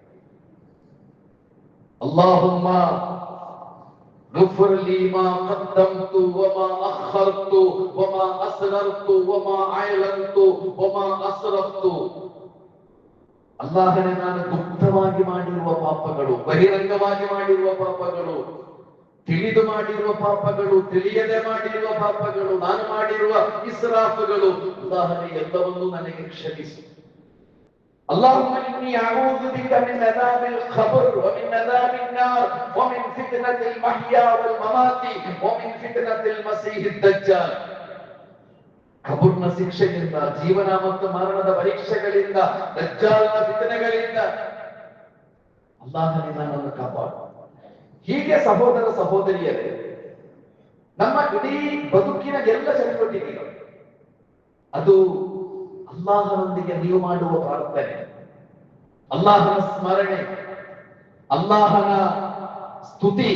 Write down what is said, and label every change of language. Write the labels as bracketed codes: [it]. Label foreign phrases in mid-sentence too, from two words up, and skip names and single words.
[ar] اللهم اغفر لي ما قدمت وما أخرت وما أسررت وما أعلنت وما أسرفت. [kn] ಅಲ್ಲಾಹನೇ, ನಾನು ಗುಪ್ತವಾಗಿ ಮಾಡಿರುವ ಪಾಪಗಳು, ಬಹಿರಂಗವಾಗಿ ಮಾಡಿರುವ ಪಾಪಗಳು, ತಿಳಿದು ಮಾಡಿರುವ ಪಾಪಗಳು, ತಿಳಿಯದೆ ಮಾಡಿರುವ ಪಾಪಗಳು, ನಾನು ಮಾಡಿರುವ ಇಸ್ರಾಫುಗಳು, ಅಲ್ಲಾಹನೇ ಎಲ್ಲವನ್ನೂ ನನಗೆ ಕ್ಷಮಿಸು. [ar] اللهم إني أعوذ بك من عذاب القبر ومن عذاب النار ومن فتنة المحيا والممات ومن فتنة المسيح الدجال. [kn] ಕಬರ್ನ ಶಿಕ್ಷೆಯಿಂದ, ಜೀವನ ಮತ್ತು ಮರಣದ ಪರೀಕ್ಷೆಗಳಿಂದ, ದಜ್ಜಾಲ್ನ ಫಿತನೆಗಳಿಂದ ಅಲ್ಲಾಹನೇ ನನ್ನನ್ನು ಕಾಪಾಡು. ಹೀಗೆ ಸಹೋದರ ಸಹೋದರಿಯರೇ, ನಮ್ಮ ಇಡೀ ಬದುಕಿನ ಎಲ್ಲ ಚಟುವಟಿಕೆಗಳು ಅದು ಅಲ್ಲಾಹನೊಂದಿಗೆ ನೀವು ಮಾಡುವ ಪ್ರಾರ್ಥನೆ, ಅಲ್ಲಾಹನ ಸ್ಮರಣೆ, ಅಲ್ಲಾಹನ ಸ್ತುತಿ.